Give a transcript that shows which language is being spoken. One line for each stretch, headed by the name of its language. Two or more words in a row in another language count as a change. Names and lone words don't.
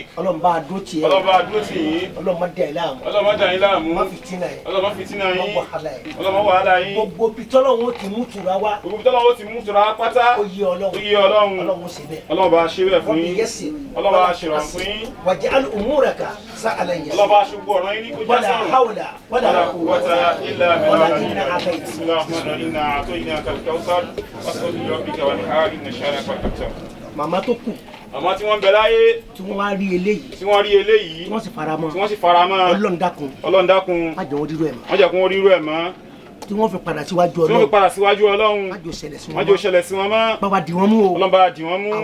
Yoruba: Ọlọ́run bá a dúró tiẹ̀. Ọlọ́run bá a dúró tì yín. Ọlọ́run má dà yín láàmú. Ọlọ́run má dà yín láàmú. má fìtínà yín. Ọlọ́run má fìtínà yín. má wàhálà yín. Ọlọ́run má wàhálà yín. gbogbo bitọ́lọ́wọ́ ti mú tura wá. gbogbo bitọ́lọ́wọ́ ti mú tura pátá. ó yé Ọlọ́run. ó yé Ọlọ́run. Ọlọ́run ṣe bẹ́ẹ̀. Ọlọ́run bá a ṣe bẹ́ẹ̀ fún yín. Ọlọ́run bá a ṣe rọ̀ fún yín.
Arabic: واجعل أمورك سهلا يسيرا.
Yoruba: Ọlọ́run bá a ṣe gbọ́ ọ̀rọ̀ yín ní kó já
Arabic: wala
Yoruba: sọ̀rọ̀.
Arabic: حول ولا قوة إلا wala billah. إنا أعطيت. بسم الله الرحمن الرحيم إنا أعطيناك الكوثر فصل لربك وانحر إن شانئك الأبتر.
Yoruba: màmá tó kù. àmọ́ tí wọ́n bẹ láyé. tí wọ́n wá rí eléyìí. tí wọ́n rí eléyìí. tí wọ́n sì fara mọ́. tí wọ́n sì fara mọ́. Ọlọ́run dákun. Ọlọ́run dákun. má jẹ́ wọ́n rírú ẹ̀ mọ́. má jẹ́ kó wọ́n rírú ẹ̀ mọ́. tí wọ́n fi padà síwájú Ọlọ́run. tí wọ́n fi padà síwájú Ọlọ́run. má jẹ́ ó ṣẹlẹ̀ sí wọn. má jẹ́ ó ṣẹlẹ̀ sí wọn mọ́. bàbá dì wọ́n mú o. Ọlọ́run bá dì wọ́n mú.